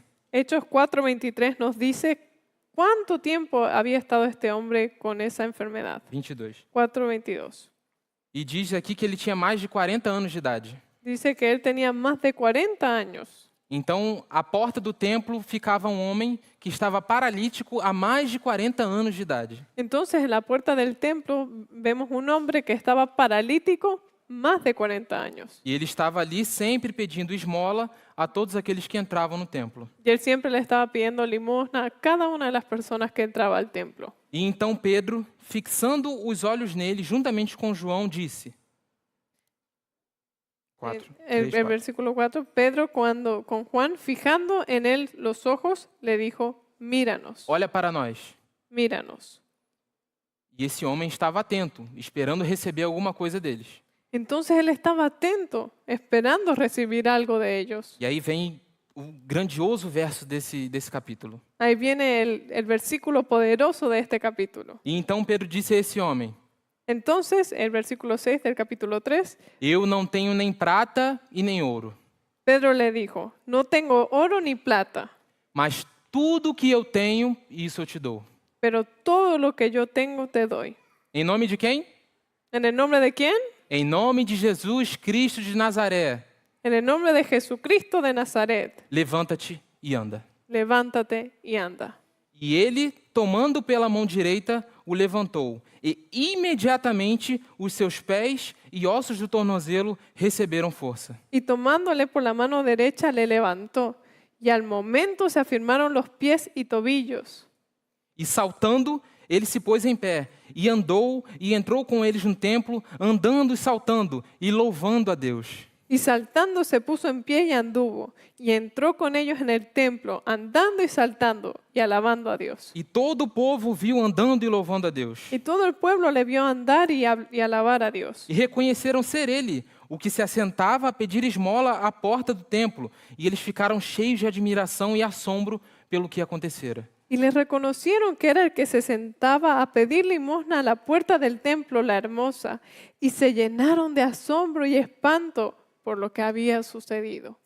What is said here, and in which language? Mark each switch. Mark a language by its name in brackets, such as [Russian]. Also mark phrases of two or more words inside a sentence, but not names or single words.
[Spanish] Hechos 4:23 nos dice cuánto tiempo había estado este hombre con esa enfermedad. 22. 4:22. [Portuguese] E diz aqui que ele tinha mais de 40 anos de idade. [Spanish] Dice que él tenía más de 40 años. [Portuguese] Então, à porta do templo ficava um homem que estava paralítico há mais de 40 anos de idade. [Spanish] Entonces en la puerta del templo vemos un hombre que estaba paralítico más de 40 años. [Portuguese] E ele estava ali sempre pedindo esmola a todos aqueles que entravam no templo. [Spanish] Y él siempre le estaba pidiendo limosna a cada una de las personas que entraba al templo. [Portuguese] E então Pedro, fixando os olhos nele, juntamente com João, disse... [Spanish] 4. El versículo 4, Pedro con Juan fijando en él los ojos le dijo, míranos, [Portuguese] Olha para nós. [Spanish] míranos. [Portuguese] E esse homem estava atento, esperando receber alguma coisa deles. [Spanish] Entonces él estaba atento, esperando recibir algo de ellos. [Portuguese] E aí vem o grandioso verso desse capítulo. [Spanish] Ahí viene el versículo poderoso de este capítulo. [Portuguese] E então Pedro disse a esse homem: [Spanish] Entonces, el versículo 6 del capítulo 3, [Portuguese] eu não tenho nem prata e nem ouro, [Spanish] Pedro le dijo, no tengo oro ni plata, [Portuguese] mas tudo que eu tenho, isso eu te dou. [Spanish] pero todo lo que yo tengo te doy. [Portuguese] Em nome de quem? [Spanish] ¿En el nombre de quién? [Portuguese] Em nome de Jesus Cristo de Nazaré, [Spanish] En el nombre de Jesucristo de Nazaret, [Portuguese] levanta-te e anda. [Spanish] levántate y anda. [Portuguese] E ele, tomando pela mão direita, o levantou. E imediatamente os seus pés e ossos do tornozelo receberam força. [Spanish] Y tomándole por la mano derecha le levantó, y al momento se afirmaron los pies y tobillos. [Portuguese] E saltando, ele se pôs em pé, e andou, e entrou com eles no templo, andando e saltando, e louvando a Deus. [Spanish] Y saltando se puso en pie y anduvo, y entró con ellos en el templo, andando y saltando, y alabando a Dios. [Portuguese] E todo o povo viu andando e louvando a Deus. [Spanish] Y todo el pueblo le vio andar y alabar a Dios. [Portuguese] E reconheceram ser ele, o que se assentava a pedir esmola à porta do templo. E eles ficaram cheios de admiração e assombro pelo que acontecera. [Spanish] Y le reconocieron que era el que se sentaba a pedir limosna a la puerta del templo, la hermosa, y se llenaron de asombro y espanto por lo que había sucedido.